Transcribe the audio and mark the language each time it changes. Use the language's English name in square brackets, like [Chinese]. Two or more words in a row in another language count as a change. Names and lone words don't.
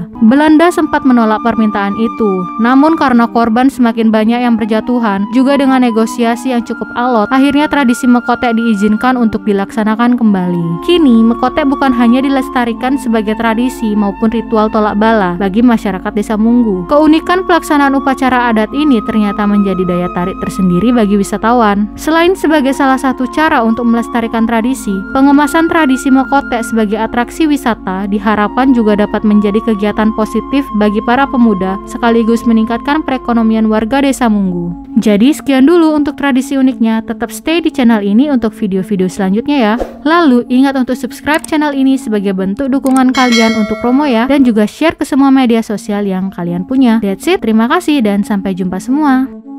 [Indonesian] Belanda sempat menolak permintaan itu, namun karena korban semakin banyak yang berjatuhan, juga dengan negosiasi yang cukup alot, akhirnya tradisi Mekotek diizinkan untuk dilaksanakan kembali. Kini, Mekotek bukan hanya dilestarikan sebagai tradisi maupun ritual tolak bala bagi masyarakat desa Munggu. Keunikan pelaksanaan upacara adat ini ternyata menjadi daya tarik tersendiri bagi wisatawan. Selain sebagai salah satu cara untuk melestarikan tradisi, pengemasan tradisi Mekotek sebagai atraksi wisata diharapkan juga dapat menjadi kegiatan positif bagi para pemuda sekaligus meningkatkan perekonomian warga desa Munggu. Jadi sekian dulu untuk tradisi uniknya, tetap stay di channel ini untuk video-video selanjutnya ya. Lalu ingat untuk subscribe channel ini sebagai bentuk dukungan kalian untuk promo ya, dan juga share ke semua media sosial yang kalian punya. [English] That's it, [Indonesian] terima kasih dan sampai jumpa semua.